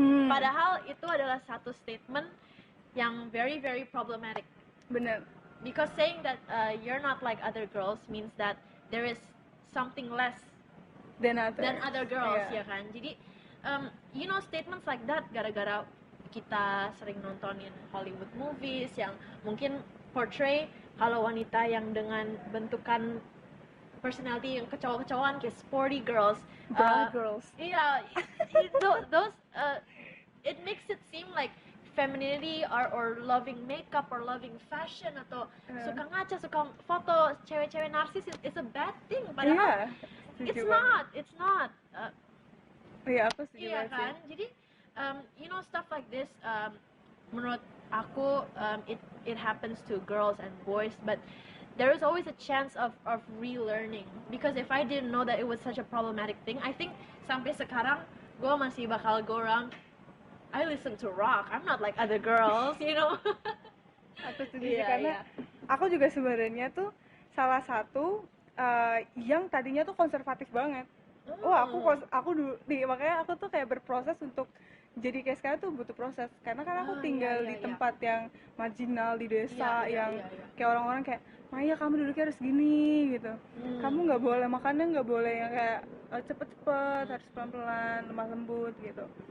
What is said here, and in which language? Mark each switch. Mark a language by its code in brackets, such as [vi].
[id] Padahal itu adalah satu statement yang [en] very very problematic. [id] Bener. [en] Because saying that you're not like other girls means that there is something less than other girls, [id] ya kan? Jadi [en] statements like that [id] gara-gara kita sering nontonin Hollywood movies yang mungkin portray kalau wanita yang dengan bentukan personality yang kecowok-kecowan kayak [en] sporty girls, girls. [id] Iya, [en] those it makes it seem like femininity or loving makeup or loving fashion [id] atau suka ngaca, suka foto cewek-cewek narsis [en] is a bad thing, [id] padahal [en] it's not. [id] Iya, aku setuju. Iya kan? Jadi [en] stuff like this, [id] menurut aku [en] it happens to girls and boys, but there is always a chance of relearning, because if I didn't know that it was such a problematic thing, I think [id] sampai sekarang gue masih bakal [en] go around, I listen to rock, I'm not like other girls, [id] Aku setuju karena aku juga sebenarnya tuh salah satu yang tadinya tuh konservatif banget. Aku dulu makanya aku tuh kayak berproses untuk jadi kayak sekarang tuh butuh proses, karena kan aku tinggal di tempat yang marginal di desa yang kayak orang-orang kayak Maya kamu duduknya harus gini gitu, kamu nggak boleh makannya nggak boleh yang kayak cepet-cepet, harus pelan-pelan, lemah lembut gitu.